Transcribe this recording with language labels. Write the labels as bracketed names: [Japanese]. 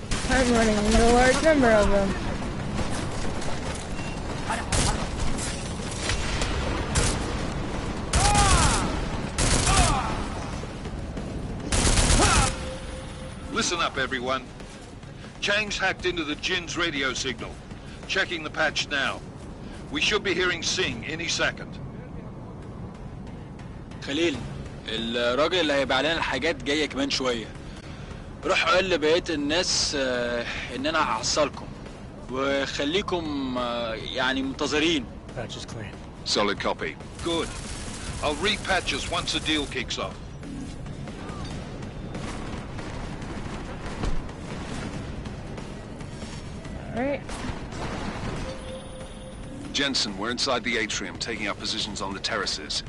[English] I'm running into a large number of them. Listen up, everyone. Chang's hacked into the Jin's radio signal. Checking the patch now. We should be hearing Sing any second. [Arabic] خليل، الراجل اللي هيبيع لنا الحاجات جاي كمان شوية. روح قول لبقية الناس إن أنا هحصلكم وخليكم يعني منتظرين. [English] Patch is clean. Solid copy. Good. I'll repatch us once the deal kicks off. Alright. Jensen, we're inside the atrium, taking up positions on the terraces.